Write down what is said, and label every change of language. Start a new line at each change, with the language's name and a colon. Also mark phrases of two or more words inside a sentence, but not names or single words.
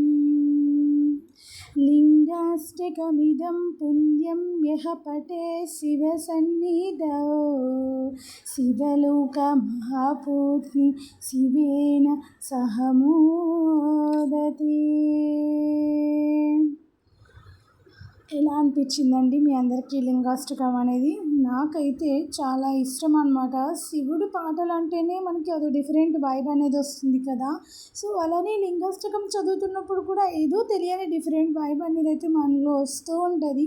Sanskrit: लिङ्गाष्टकमिदं पुण्यं यः पठे शिवसन्निधौ शिवलोकमहापूज्ञि शिवेन सह मोदते.
Telugu: ఎలా అనిపించిందండి మీ అందరికీ లింగాష్టకం అనేది? నాకైతే చాలా ఇష్టం అనమాట. శివుడి పాటలు అంటేనే మనకి అదో
English: different vibe
Telugu: అనేది వస్తుంది కదా. సో అలానే లింగాష్టకం చదువుతున్నప్పుడు కూడా ఏదో తెలియని
English: different vibe
Telugu: అనేది అయితే మనలో వస్తూ ఉంటుంది.